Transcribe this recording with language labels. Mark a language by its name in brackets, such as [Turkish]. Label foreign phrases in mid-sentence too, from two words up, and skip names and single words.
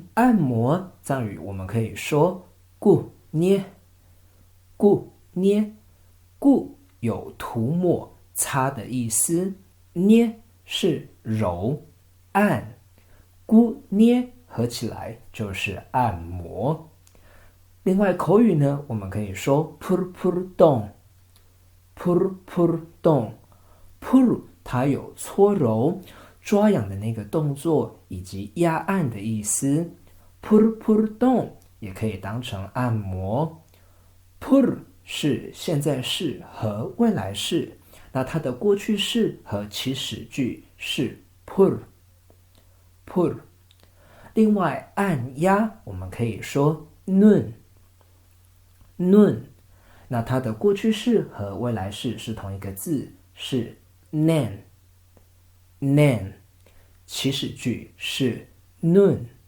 [Chinese] 按摩藏语我们可以说顾捏，顾捏，顾有涂抹擦的意思，捏是揉按，顾捏合起来就是按摩。另外口语呢，我们可以说 [Tibetan] pur pur dong， pur pur dong， [Chinese] pur 它有搓揉抓痒的那个动作以及压按的意思， [Tibetan] pur pur dong [Chinese] 也可以当成按摩。 pur 是现在式和未来式，那它的过去式和祈使句是 pur。另外按压我们可以说 nun， 那它的过去式和未来式是同一个字，是 nan， 祈使句是 nun。